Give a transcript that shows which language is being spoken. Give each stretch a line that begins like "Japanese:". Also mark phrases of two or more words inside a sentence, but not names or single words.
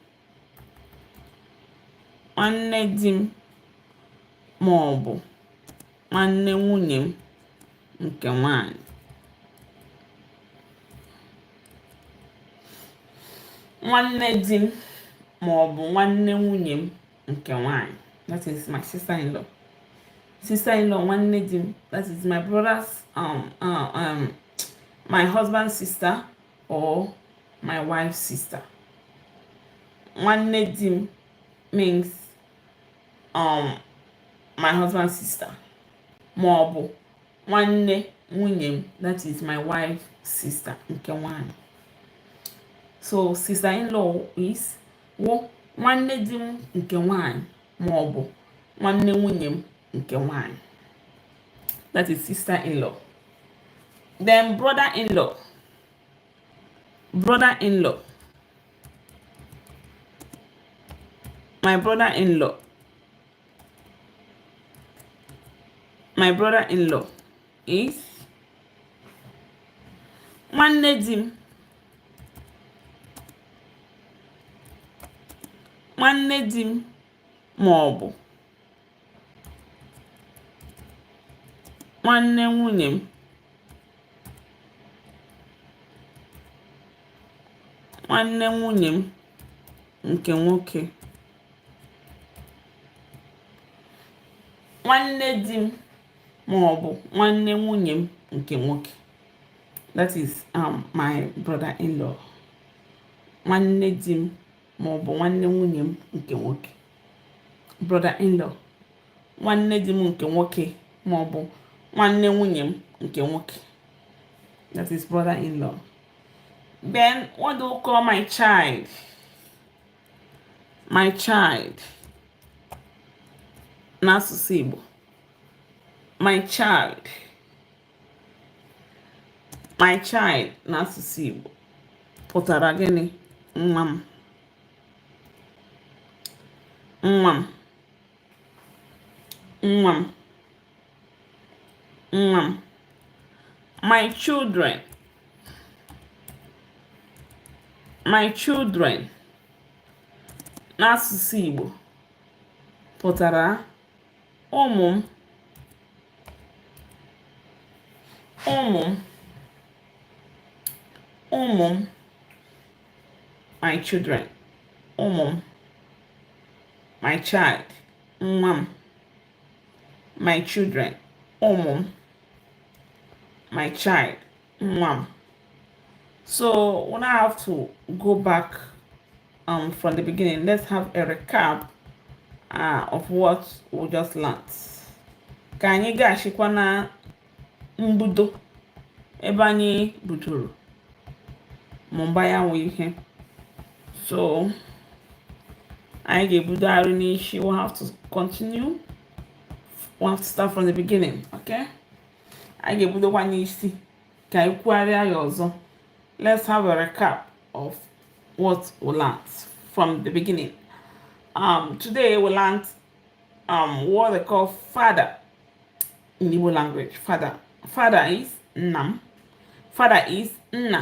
Igbo: Nwanne di m ma ọ bụ nwanne nwunye m nke nwanyị. Nwanne di m ma ọ bụ nwanne nwunye m nke nwanyị.
English: That is my sister-in-law. Sister-in-law,
Igbo: nwanne di m.
English: That is my brother's my husband's sister or my wife's sister.
Igbo: Nwanne di m
English: means my husband's sister.
Igbo: Ma ọ bụ nwanne nwunye m.
English: That is my wife's sister
Igbo: nke nwanyị.
English: So sister-in-law is
Igbo: nwanne di m nke nwanyị ma ọ bụ nwanne nwunye m nke nwanyị.
English: That is sister-in-law. Then brother-in-law. Brother-in-law. My brother-in-law. My brother-in-law is
Igbo: nwanne di m. Nwanne di m ma ọ bụ nwanne nwunye m. Nwanne nwunye m nke nwoke. Nwanne di m ma ọ bụ nwanne nwunye m nke nwoke.
English: That is my brother-in-law.
Igbo: Nwanne di m ma ọ bụ nwanne nwunye m nke nwoke.
English: Brother-in-law.
Igbo: Nwanne di m nke nwoke ma ọ bụ nwanne nwunye m nke nwoke.
English: That is brother-in-law. Then what do you call my child? My child.
Igbo: N'asụsụ Igbo.
English: My child. My child
Igbo: n'asụsụ Igbo pụtara gịnị? Nwa m. Nwa m. Nwa m. Nwa m.
English: My children. My children
Igbo: n'asụsụ Igbo pụtara ụmụ m. Ụmụ m. Ụmụ m.
English: My children.
Igbo: Ụmụ m.
English: My child.
Igbo: Nwa m.
English: My children.
Igbo: Ụmụ m.
English: My child.
Igbo: Nwa m.
English: So when I have to go back from the beginning, let's have a recap of what we just learned.
Igbo: Ka anyị ga-achịkwa na mbudo ebe anyị buturu mụba ya nwe ihe. So anyị ga-ebudo arụ n'isi.
English: We'll have to continue. We'll have to start from the beginning. Okay?
Igbo: Anyị ga-ebudokwa n'isi ka anyị kwugharịa ya ọzọ.
English: Let's have a recap of what we learned from the beginning. Today we learned what they call father in Igbo language. Father. Father is Nam. Father is Nna.